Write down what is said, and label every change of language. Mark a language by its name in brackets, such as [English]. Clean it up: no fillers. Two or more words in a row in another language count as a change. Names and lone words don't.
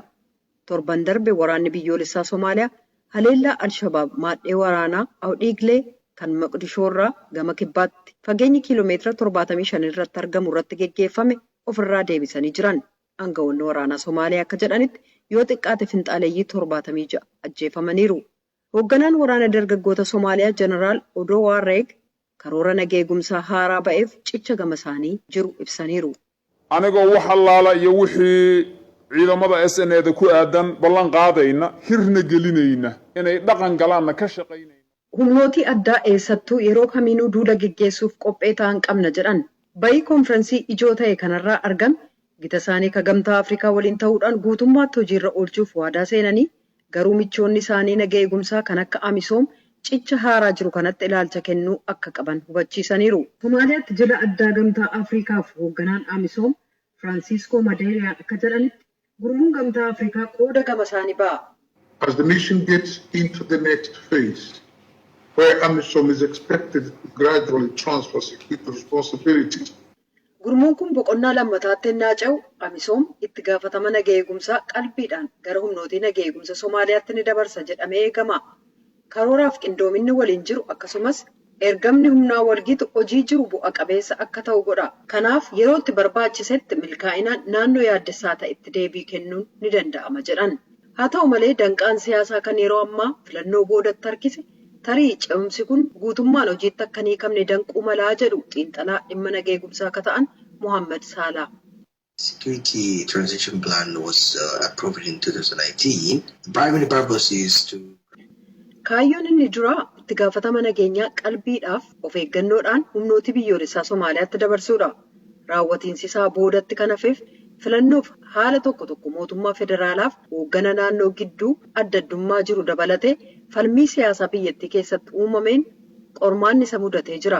[Oromo] Torban darbe waraanni biyyoolessaa Somaaliyaa haleellaa Al-Shabaab maadhee waraanaa Awdhiiglee kan Moqdishoorraa gama kibbaatti fageenyi kiiloomeetira 75 irratti argamu irratti geggeeffame ofirraa deebisanii jiran. Aangawoonni waraanaa Somaaliyaa akka jedhanitti yoo xiqqaate finxaaleeyyii 76 ajjeefamaniiru. Hoogganaan waraana dargaggoota Somaaliyaa Jeneraal Odoo Waarreeg karoora nagaa eegumsaa haaraa ba'eef cicha gama isaanii jiru ibsaniiru. [Somali] Anigoo wax allaala iyo wixii ciidamada SNA ku aadan ballan qaadayna hirna gelinayna inay dhaqan galaanna ka shaqaynayna. [Oromo] Humnooti addaa eessattuu yeroo kamiinuu duula geggeessuuf qophee ta'an qabna jedhan. Bayii konfiraansii ijoo ta'e kanarraa argame gita isaanii ka gamtaa Afrikaa waliin ta'uudhaan guutummaatti hojiirra oolchuuf waadaa seenanii garuu michoonni isaanii nagaa eegumsaa kan akka AMISOM cicha haaraa jiru kanatti ilaalcha kennuu akka qaban hubachiisaniiru. Somaaliyaatti jila addaa gamtaa Afrikaaf hoogganaan AMISOM Francisco Madeira akka jedhanitti gurmuun gamtaa Afrikaa qooda gama isaanii ba'a. [English] As the nation gets into the next phase, where AMISOM is expected to gradually transfer security responsibilities. [Oromo] Gurmuun kun boqonnaa lammataatti ennaa ce'u AMISOM itti gaafatama nagaa eegumsaa qalbiidhaan gara humnootii nagaa eegumsa Somaaliyaatti ni dabarsa jedhamee eegama. Karooraaf qindoominni waliin jiru akkasumas ergamni humnaa walgitu hojii jiru bu'a qabeessa akka ta'u godha. Kanaaf yeroo itti barbaachisetti milkaa'inaan naannoo yaaddessaa ta'etti deebii kennuun ni danda'ama jedhan. Haa ta'u malee danqaan siyaasaa kan yeroo ammaa filannoo boodatti harkise tarii ce'umsi kun guutummaan hojiitti akka hin hiikamne danquu malaa jedhu xiinxalaa dhimma nagaa eegumsaa akka ta'an Muhammad Salaa. [English] Security transition plan was approved in 2019. The primary purpose is to [Oromo] Kaayyoon inni duraa itti gaafatama nageenyaa qalbiidhaaf of eeggannoodhaan humnooti biyyoolessaa Somaaliyaatti dabarsuudha. Raawwatiinsi isaa boodatti kan hafeef filannoof haala tokko mootummaa federaalaaf hooggana naannoo gidduu adda addummaa jiru dabalatee falmii siyaasaa biyyattii keessatti uumameen qormaanni isa mudatee jira.